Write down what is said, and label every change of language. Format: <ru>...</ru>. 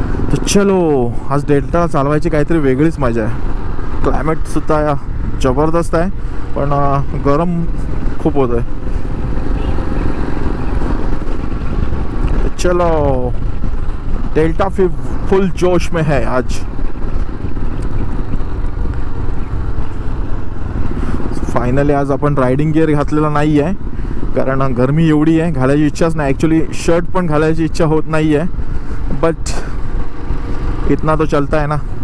<mr>तर चलो, आज डेल्टा चालवायची काहीतरी वेगळीच मजा आहे. क्लायमेटसुद्धा जबरदस्त आहे, पण गरम खूप होत आहे.</mr> <hi>चलो, डेल्टा फुल जोश में है आज.</hi> <mr>फायनली आज आपण रायडिंग गिअर घातलेला नाही आहे, कारण गरमी एवढी आहे, घालायची इच्छाच नाही. ॲक्च्युली शर्ट पण घालायची इच्छा होत नाही आहे,</mr> <hi>बट इतना तो चलता है ना.</hi>